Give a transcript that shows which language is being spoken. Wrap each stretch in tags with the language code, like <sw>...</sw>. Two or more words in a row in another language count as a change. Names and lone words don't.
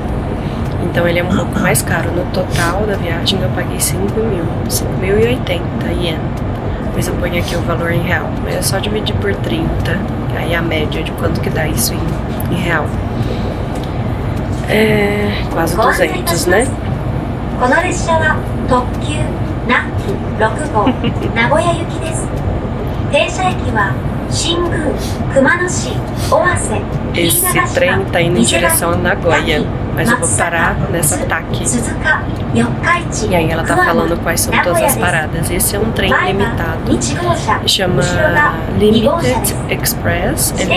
<pt>Então ele é um pouco mais caro. No total da viagem eu paguei 5.080 ien. Depois eu ponho aqui o valor em real, mas é só dividir por 30, aí a média de quanto que dá isso em real. É quase 200, né?</pt> <ja>この列車は特急ナ6号名古屋行きです。停車駅は</ja> <pt>Esse trem tá indo em direção a Nagoya, mas eu vou parar nessa Taki. E aí ela tá falando quais são todas as paradas. Esse é um trem limitado, chama</pt> <en>Limited Express.</en>